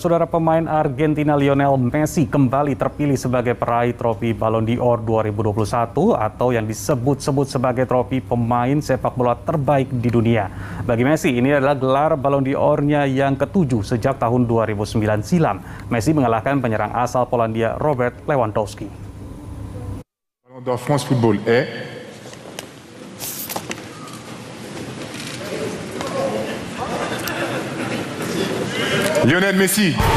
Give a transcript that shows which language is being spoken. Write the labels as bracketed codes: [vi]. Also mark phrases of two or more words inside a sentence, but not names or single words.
[id] Saudara, pemain Argentina Lionel Messi kembali terpilih sebagai peraih trofi Ballon d'Or 2021 atau yang disebut-sebut sebagai trofi pemain sepak bola terbaik di dunia. Bagi Messi, ini adalah gelar Ballon d'Or-nya yang ke-7 sejak tahun 2009 silam. Messi mengalahkan penyerang asal Polandia Robert Lewandowski. [fr] Ballon d'Or France Football est Lionel Messi.